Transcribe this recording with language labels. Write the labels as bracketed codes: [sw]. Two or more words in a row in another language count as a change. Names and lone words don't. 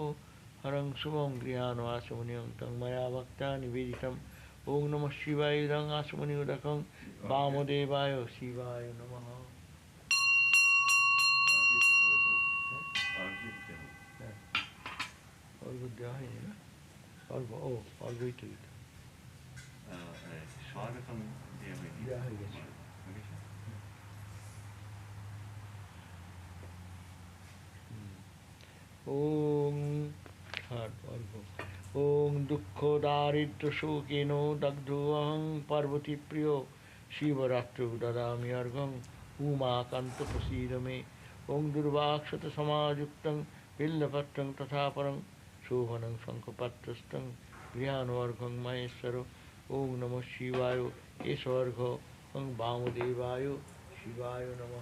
[sa] हरं शुभं गृहाणवासमुनिं तं मया भक्त्या निवेदितम् ॐ नमः शिवाय इदं आसमुनिउदकं वामदेवाय शिवाय नमः। [bn] अर्घ দেওয়া হয়নি না? অর্ঘ ও অর্ঘই তো দিতে স্বাগতম দেওয়া হয়ে গেছে। [sa] ॐ ॐ दुःख दारिद्र्य शोकेन दग्धोऽहं पार्वतीप्रियो शिवरात्रौ ददामि अर्घ्यं उमाकान्त प्रसीद मे ॐ दुर्वाक्षतसमायुक्तं बिल्लपत्रं तथा परं शोभनं शङ्खपत्रस्थं गृहाणुर्घं महेश्वरो ॐ नमः शिवाय एषवर्घ वामदेवाय शिवाय नमः।